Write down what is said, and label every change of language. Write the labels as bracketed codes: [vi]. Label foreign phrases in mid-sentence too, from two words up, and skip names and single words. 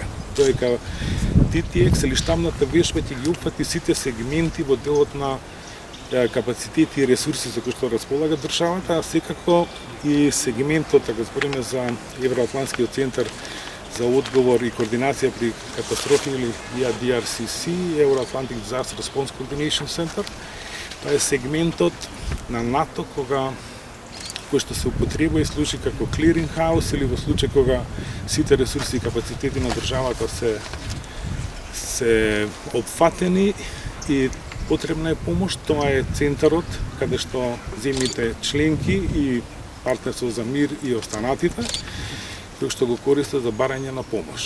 [mk] Тоа е TTX или штабната вежба ќе ги опфати сите сегменти во делот на капацитети и ресурси за кои што располага државата, а секако и сегментот, така збориме за Евроатлантскиот центар за одговор и координација при катастрофи или EADRCC, [en] Euro-Atlantic Disaster Response Coordination Center. [mk] Тоа е сегментот на НАТО кој што се употребува и служи како [en] clearing house [mk] или во случај кога сите ресурси и капацитети на државата се опфатени и потребна е помош. Тоа е центарот каде што земјите членки и партнерство за мир и останатите кои што го користат за барање на помош.